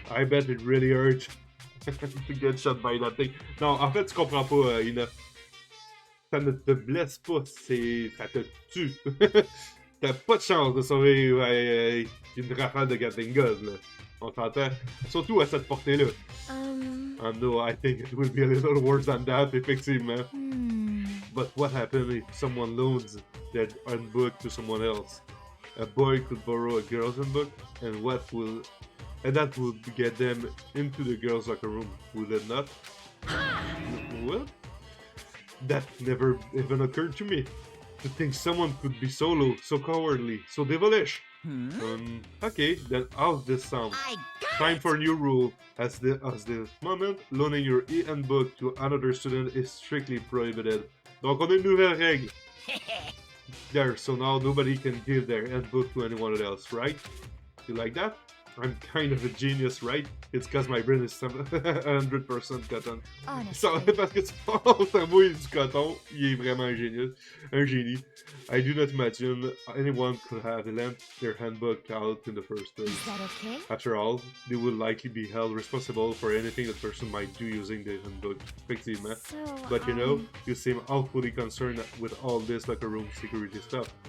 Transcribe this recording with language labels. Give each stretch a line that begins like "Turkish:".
English: I bet it really hurt to get shot by that thing.
French: Non, en fait, tu comprends pas, Ina. ça ne te blesse pas, ça te tue. T'as pas de chance de sauver une rafale de Gatling Gun, là. On t'entend. Surtout à cette portée-là.
English: No, I think it will be a little worse than that, effectivement. But what happens if someone loans their handbook to someone else? A boy could borrow a girl's handbook, and that would get them into the girls' locker room, would it not? What? That never even occurred to me. To think someone could be so low, so cowardly, so devilish. Okay, then how's this sound? Time for a new rule. As the moment, loaning your e-handbook to another student is strictly prohibited.
French: Donc on a une nouvelle règle.
English: There, so now nobody can give their handbook to anyone else, right? You like that? I'm kind of a genius, right? It's cause my brain is 100% cotton.
French: So, parce que tu penses à moi du coton, il est vraiment un génie.
English: I do not imagine anyone could have lent their handbook out in the first place. Is that okay? After all, they would likely be held responsible for anything the person might do using the handbook, effectivement. But you know, you seem awfully concerned with all this locker room security stuff.